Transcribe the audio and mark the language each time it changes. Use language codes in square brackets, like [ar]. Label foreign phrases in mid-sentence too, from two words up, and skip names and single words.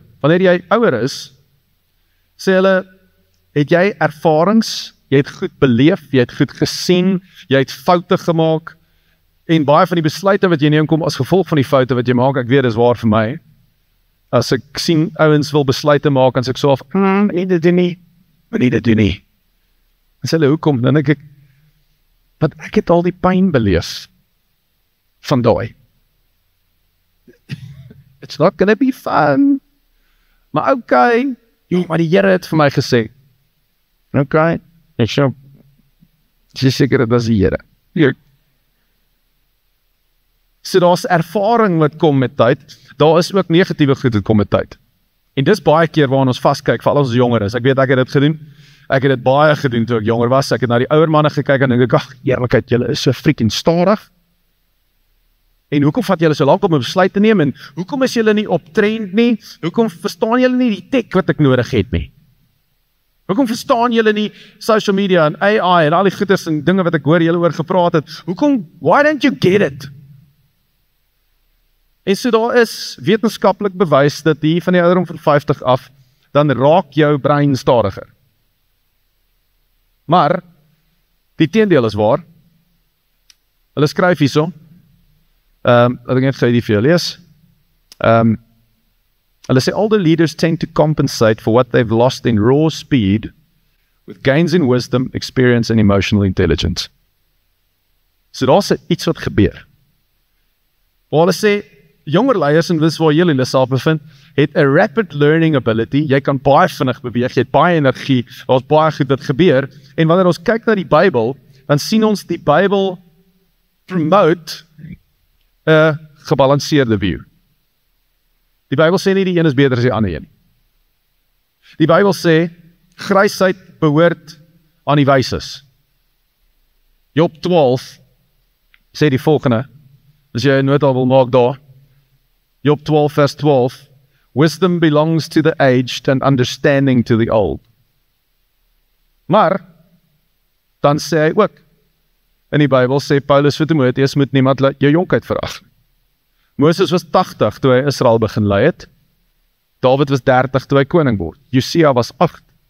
[af] Wanneer jy ouer is, sê hulle, het jy ervarings, jy het goed beleef, jy het goed gesien, jy het foute gemaak, en baie van die besluite wat jy neem kom as gevolg van die foute wat jy maak, ek weet, is waar vir my. As ek sien ouens wil besluite maak, en sê ek so af, moet dit doen nie, En sê hulle, hoekom? Dan denk ek, want ek het al die pyn beleef van daai. [en] It's not gonna be fun. [af] Maar okay, maar die Here het vir my gesê, okay, ek sê seker dat is die Here. So daar's ervaring wat kom met tyd, daar is ook negatiewe goed wat kom met tyd. En dis baie keer waar ons vaskyk, vir al ons jonger is. Ek weet ek het dit gedoen. Ek het dit baie gedoen toe ek jonger was. Ek het na die ouer manne gekyk en dink ek, ag, eerlikheid, julle is so freaking stadig. En hoekom vat julle so lank om 'n besluit te neem? En hoekom is julle nie op trend nie? Hoekom verstaan julle nie die tech wat ek nodig het nie? Hoekom verstaan julle nie [en] social media [af] en AI en al die goeders en dinge wat ek hoor julle oor gepraat het? Hoekom, [en] why don't you get it? [af] En so daar is wetenskaplik bewys dat hier van die ouderdom van 50 af, dan raak jou brein stadiger. Maar, die teendeel is waar. Hulle skryf hierso, laat ek net gou die vir jou lees. Hulle sê, [en] older leaders tend to compensate for what they've lost in raw speed with gains in wisdom, experience and emotional intelligence. [af] So daar is iets wat gebeur. Maar hulle sê, jonger leiers, en dis waar julle self bevind, het 'n [en] rapid learning ability, [af] jy kan baie vinnig beweeg, jy het baie energie, daar's baie goed wat gebeur, en wanneer ons kyk na die Bybel, dan sien ons die Bybel promote 'n gebalanseerde view. Die Bybel sê nie die een is beter as die ander een. Die Bybel sê, grysheid behoort aan die wyses. Job 12 sê die volgende, as jy 'n nota wil maak daar, Job 12 vers 12, [en] wisdom belongs to the aged and understanding to the old. [af] Maar, dan sê hy ook, in die Bybel sê Paulus vir Timoteus, moet niemand jou jonkheid verag. Moses was 80 toe hy Israel begin lei het, David was 30 toe hy koning word, Josia was 8.